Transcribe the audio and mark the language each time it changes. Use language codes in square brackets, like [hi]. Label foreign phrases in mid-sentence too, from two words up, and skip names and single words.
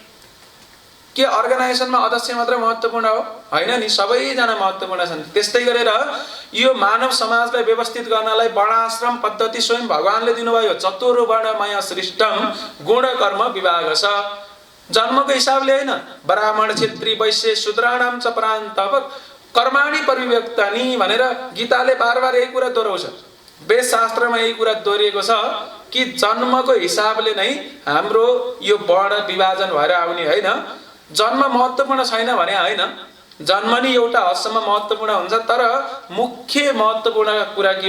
[ne] के अर्गनाइजेसनमा अध्यक्ष मात्र महत्त्वपूर्ण हो? होइन नि, सबैजना महत्त्वपूर्ण छन्। त्यस्तै गरेर यो मानव समाजलाई व्यवस्थित गर्नलाई वर्णाश्रम पद्धति स्वयं भगवानले दिनुभयो। [sa] चतुर् वर्णमय सृष्टम गुण कर्म विभाग छ। [ne] जन्मको हिसाबले होइन, ब्राह्मण, [sa] क्षेत्री, वैश्य, शूद्राणाम च प्रान्तव कर्माणि परिव्यक्तानि [ne] भनेर गीताले बार बार यही कुरा दोहोऱ्याउँछ। वेदशास्त्रमा यही कुरा दोहोरिएको छ कि जन्मको हिसाबले नै हाम्रो यो वर्ण विभाजन भएर आउने होइन। जन्म महत्त्वपूर्ण छैन भने होइन, जन्म नि एउटा हदसम्म महत्त्वपूर्ण हुन्छ, तर मुख्य महत्त्वपूर्ण कुरा के हो?